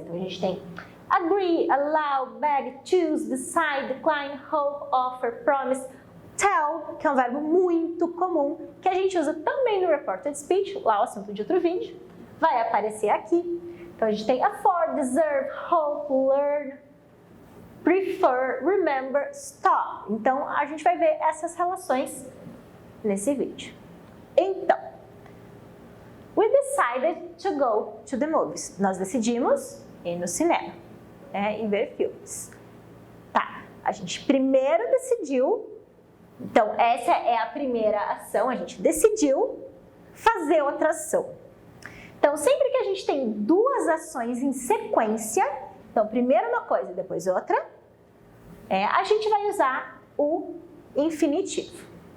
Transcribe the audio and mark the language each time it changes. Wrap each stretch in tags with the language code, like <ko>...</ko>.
<pt>Então, a gente tem</pt> <en>agree, allow, beg, choose, decide, decline, hope, offer, promise, tell,</en> <pt>que é um verbo muito comum, que a gente usa também no reported speech, lá o assunto de outro vídeo, vai aparecer aqui. Então, a gente tem</pt> <en>afford, deserve, hope, learn, prefer, remember, stop.</en> <pt>Então, a gente vai ver essas relações nesse vídeo.</pt> <en>Então, we decided to go to the movies.</en> <pt>Nós decidimos ir no cinema, e ver filmes. Tá, a gente primeiro decidiu, então essa é a primeira ação, a gente decidiu fazer outra ação. Então, sempre que a gente tem duas ações em sequência, então primeiro uma coisa e depois outra, a gente vai usar o infinitivo.</pt>